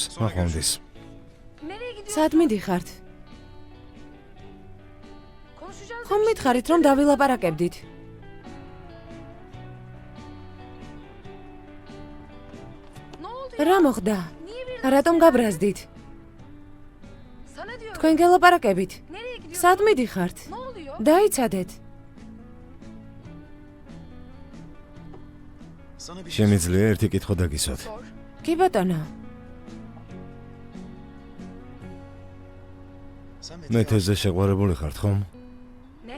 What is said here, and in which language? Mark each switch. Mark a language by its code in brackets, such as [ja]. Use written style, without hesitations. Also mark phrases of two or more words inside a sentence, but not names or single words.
[ka] მახვამდის. [tr] Nereye gidiyorsun? [ka] სად მიდიხართ? [tr] Konuşacağız. [ka] ხომ მითხარით რომ დავილაპარაკებდით? [tr] Ne oldu? [ka] რა მოხდა? რატომ გაბრაზდით? [tr] Sana diyorum. [ka] თქვენ გელაპარაკებით? [tr] Nereye gidiyorsun? [ka] სად მიდიხართ? [tr] Ne oluyor? [ka] დაიცადეთ. შემიძლია ერთი კითხვა დაგისვათ. [tr] Sor. [ka] კი ბატონო. მე თეზე შეყვარებული ხართ, ხომ? [tr] Ne?